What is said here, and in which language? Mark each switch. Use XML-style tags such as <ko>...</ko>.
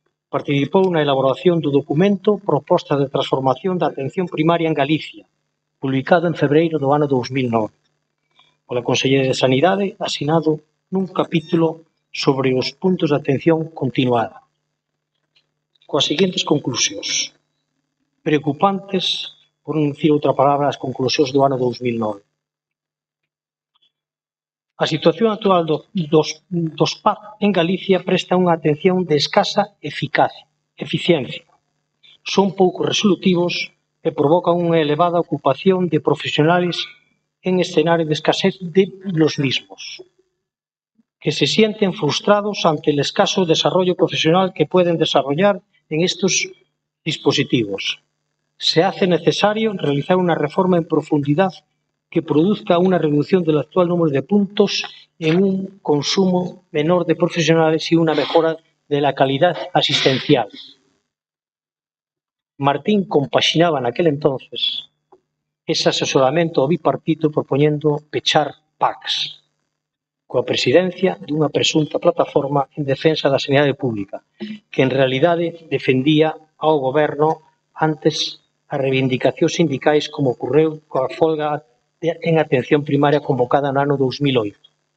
<gl>Participou na elaboración do documento Proposta de Transformación da Atención Primaria en Galicia, publicado en febreiro do ano 2009, pola Consellería de Sanidade, asinado nun capítulo sobre os puntos de atención continuada, coas seguintes conclusións. Preocupantes, por non dicir outra palabra, as conclusións do ano 2009. A situación actual dos PAC en Galicia presta unha atención de escasa eficiencia. Son pouco resolutivos e provocan unha elevada ocupación</gl> <es>de profesionales en escenario de escasez de los mismos, que se sienten frustrados ante el escaso desarrollo profesional que pueden desarrollar en estos dispositivos. Se hace necesario realizar una reforma en profundidad que produzca una reducción del actual número de puntos en un consumo menor de profesionales y una mejora de la calidad asistencial.</es> <gl>Martín compaxinaba en aquel entonces ese asesoramento ao bipartito propoñendo pechar PACs coa presidencia dunha presunta plataforma en defensa da sanidade pública que en realidade defendía ao goberno antes as reivindicacións sindicais como ocorreu coa folga en atención primaria convocada no ano 2008.</gl>